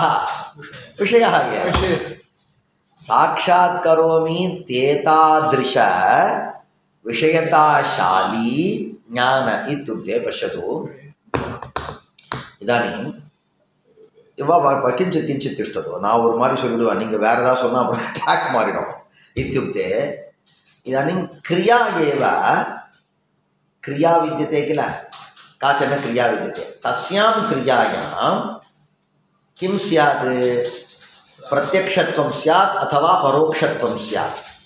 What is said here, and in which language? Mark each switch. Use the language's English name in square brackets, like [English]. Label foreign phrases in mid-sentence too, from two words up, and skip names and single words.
[Sanskrit] विषयः एव। साक्षात् करोमि इत्येतादृश विषयताशाली ज्ञान इत्युक्ते पश्यतु। इदानीं किञ्चित् तिष्ठतु, [Tamil] நான் ஒரு மாதிரி சொல்லிவிடுவேன், நீங்கள் வேறு ஏதாவது சொன்னால் அப்புறம் ட்ராக் மாறிடும். [Sanskrit] इत्युक्ते इदानीं क्रिया एव क्रिया विद्यते किल, काचन क्रिया विद्यते। तस्यां क्रियायां किं स्यात्? प्रत्यक्षत्वं स्यात् अथवा परोक्षत्वं स्यात्।